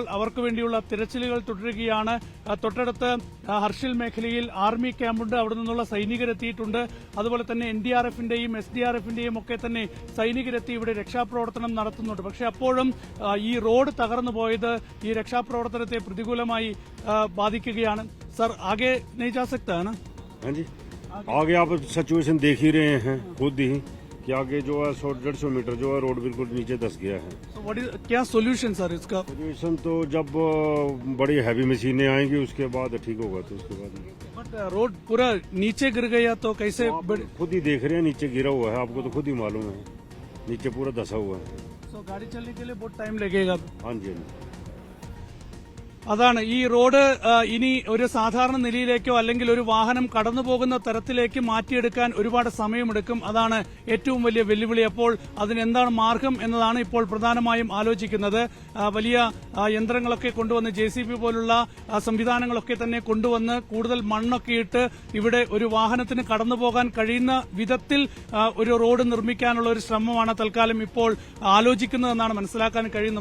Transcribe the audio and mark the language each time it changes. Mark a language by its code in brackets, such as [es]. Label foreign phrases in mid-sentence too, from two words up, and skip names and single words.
[ml] അവർക്ക് വേണ്ടിയുള്ള തിരച്ചിലുകൾ തുടരുകയാണ്. തൊട്ടടുത്ത് ഹർഷിൽ മേഖലയിൽ ആർമി ക്യാമ്പുണ്ട്. അവിടെ നിന്നുള്ള സൈനികരെത്തിയിട്ടുണ്ട്. അതുപോലെ തന്നെ NDRFന്റെയും SDRFന്റെയും ഒക്കെ തന്നെ സൈനികരെത്തി ഇവിടെ രക്ഷാപ്രവർത്തനം നടത്തുന്നുണ്ട്. പക്ഷെ അപ്പോഴും ഈ റോഡ് തകർന്നു പോയത് ഈ രക്ഷാപ്രവർത്തനത്തെ പ്രതികൂലമായി ബാധിക്കുകയാണ്. [hi] सर आगे नहीं जा सकता है ना? हाँ जी, आगे आप सिचुएशन देख ही रहे हैं खुद ही कि आगे जो है 100-150 मीटर जो है रोड बिल्कुल नीचे धस गया है. क्या सोल्यूशन सर इसका? सोल्यूशन तो जब बड़ी [en] heavy machines [hi] आएंगी उसके बाद ठीक होगा. तो उसके बाद बट रोड पूरा नीचे गिर गया तो कैसे? खुद ही देख रहे हैं नीचे गिरा हुआ है. आपको तो खुद ही मालूम है नीचे पूरा धसा हुआ है. तो गाड़ी चलने के लिए बहुत टाइम लगेगा. हाँ जी. [ml] അതാണ് ഈ റോഡ് ഇനി ഒരു സാധാരണ നിലയിലേക്കോ അല്ലെങ്കിൽ ഒരു വാഹനം കടന്നു പോകുന്ന തരത്തിലേക്ക് മാറ്റിയെടുക്കാൻ ഒരുപാട് സമയമെടുക്കും. അതാണ് ഏറ്റവും വലിയ വെല്ലുവിളി. അപ്പോൾ അതിനെന്താണ് മാർഗം എന്നതാണ് ഇപ്പോൾ പ്രധാനമായും ആലോചിക്കുന്നത്. വലിയ യന്ത്രങ്ങളൊക്കെ കൊണ്ടുവന്ന് JCB പോലുള്ള സംവിധാനങ്ങളൊക്കെ തന്നെ കൊണ്ടുവന്ന് കൂടുതൽ മണ്ണൊക്കെ ഇട്ട് ഇവിടെ ഒരു വാഹനത്തിന് കടന്നു പോകാൻ കഴിയുന്ന വിധത്തിൽ ഒരു റോഡ് നിർമ്മിക്കാനുള്ള ഒരു ശ്രമമാണ് തൽക്കാലം ഇപ്പോൾ ആലോചിക്കുന്നതെന്നാണ് മനസ്സിലാക്കാൻ കഴിയും.